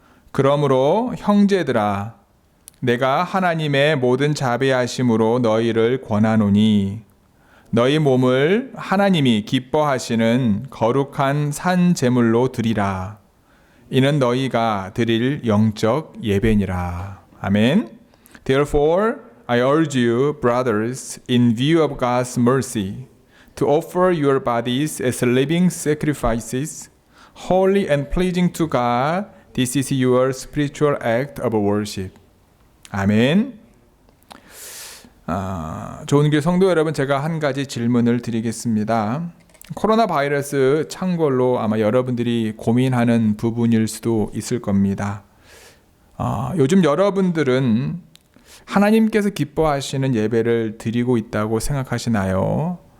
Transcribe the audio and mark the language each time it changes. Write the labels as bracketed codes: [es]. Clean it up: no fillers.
[ko] 그러므로 형제들아 내가 하나님의 모든 자비하심으로 너희를 권하노니 너희 몸을 하나님이 기뻐하시는 거룩한 산 제물로 드리라. 이는 너희가 드릴 영적 예배니라. 아멘. [en] Therefore I urge you, brothers, in view of God's mercy, to offer your bodies as living sacrifices, holy and pleasing to God. This is your spiritual act of worship. [ko] 아멘. 좋은 교회 성도 여러분, 제가 한 가지 질문을 드리겠습니다. 코로나 바이러스 창궐로 아마 여러분들이 고민하는 부분일 수도 있을 겁니다. 요즘 여러분들은 하나님께서 기뻐하시는 예배를 드리고 있다고 생각하시나요?